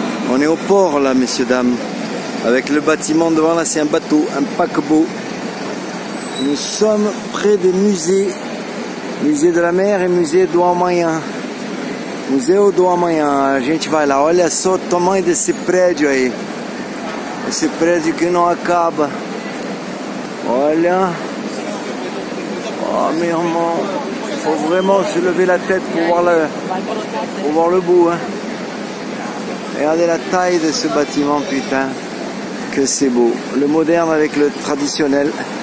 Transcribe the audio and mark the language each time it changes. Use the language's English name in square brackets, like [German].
[French] On est au port là, messieurs, dames. Avec le bâtiment devant là, c'est un bateau, un paquebot. Nous sommes près des musées. [Portuguese] Musée de la Mer e Museu do Amanhã. Museu do Amanhã. A gente vai lá. Olha só o tamanho desse prédio aí. Esse prédio que não acaba. Olha. Oh, meu irmão. [French] Il faut vraiment se lever la tête pour voir le bout. Hein. Regardez la taille de ce bâtiment, putain. Que c'est beau. Le moderne avec le traditionnel.